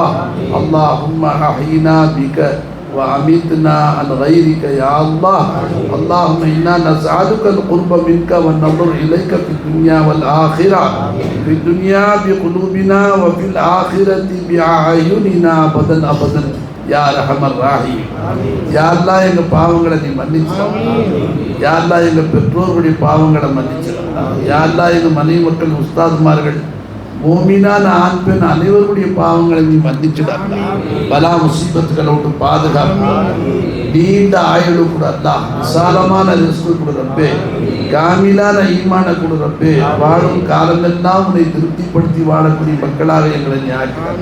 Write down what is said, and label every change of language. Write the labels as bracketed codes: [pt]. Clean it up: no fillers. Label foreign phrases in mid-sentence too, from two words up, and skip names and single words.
[ar] اللهم أحينا بك وأمتنا عن غيرك يا الله. اللهم إنا نسألك القرب منك والنظر إليك في الدنيا والآخرة، في الدنيا بقلوبنا وفي الآخرة بأعيننا أبدا أبدا يا أرحم الراحمين. يا الله [ta] எங்கள் பாவங்களை நீ மன்னிச்சிடணும். [ar] يا الله [ta] எங்கள் பெற்றோர்களுடைய பாவங்களை மன்னிச்சிடணும். [ar] يا الله [ta] எங்கள் மனைவி மக்கள் உஸ்தாதுமார்கள் மூமினான ஆண் பெண் அனைவருடைய பாவங்களை நீ மன்னிச்சிடாத. பலா முசீபத்துகளை விட்டு பாதுகாப்பு, நீண்ட ஆயுளு கூட அல்லாஹ், விசாலமான ரிஸ்கு கூட ரப்பே, காமிலான ஈமான கூட ரப்பே, வாழும் காலமெல்லாம் உன்னை திருப்திப்படுத்தி வாழக்கூடிய மக்களாக எங்களை நீ ஆக்கினார்.